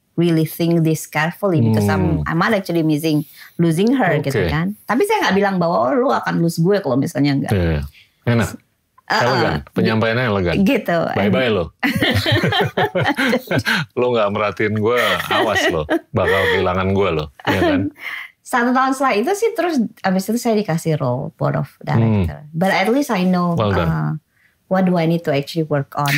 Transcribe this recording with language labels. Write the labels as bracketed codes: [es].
[en] really think this carefully because I'm not actually losing her [id] gitu kan. Tapi saya nggak bilang bahwa lu akan lose gue kalau misalnya enggak. Yeah. Enak. Elegan, penyampaiannya elegan. Gitu. Bye-bye lo. Lo gak merhatiin gue, awas lo. Bakal kehilangan gue lo. Ya kan? 1 tahun setelah itu sih terus abis itu saya dikasih role board of director. [en] But at least I know what do I need to actually work on.